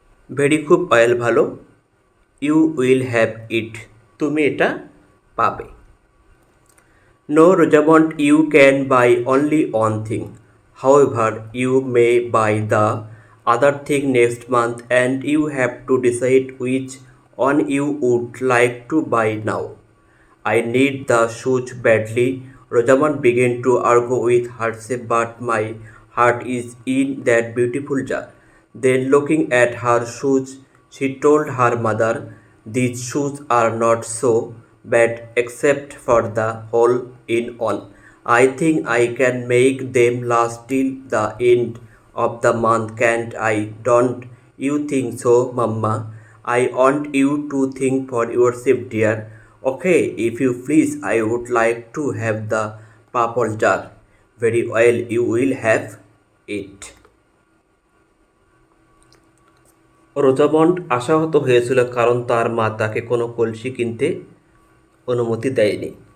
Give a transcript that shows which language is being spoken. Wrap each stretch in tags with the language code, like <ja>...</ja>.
<bn>Very খুব oil ভালো,</bn> <en>you will have it</en> <bn>তুমি এটা পাবে।</bn> <en>No Rosamond you can buy only one thing, however you may buy the other thing next month and you have to decide which one you would like to buy now. I need the shoes badly. Rosamond began to argue with herself, but my heart is in that beautiful jar. Then looking at her shoes, she told her mother, these shoes are not so bad except for the hole in one. I think I can make them last till the end of the month, can't I? Don't you think so, Mamma? I want you to think for yourself, dear. Okay, if you please, I would like to have the purple jar. Very well, you will have it.</en> <bn>Rosamund আশাহত হয়েছিল, কারণ তার মা তাকে কোনো কলসি কিনতে অনুমতি দেয়নি।</bn>